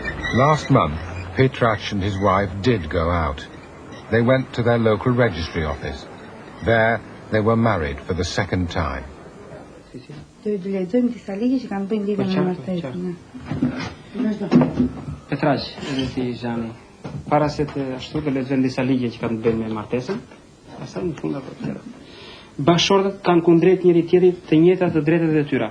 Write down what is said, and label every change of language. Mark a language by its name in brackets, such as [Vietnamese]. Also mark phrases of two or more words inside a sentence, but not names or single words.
[English] Last month, Petrac and his wife did go out. They went to their local registry office. There, they were married for the second time. [Albanian] Petrac, edhe Jani, para se të ashtu të lexojmë disa ligje që kanë të bëjnë me martesën, pastaj në fund ato tjera. Bashkëshortët kanë kundrejt njëri tjetrit të njëjtat të drejtat e tyre.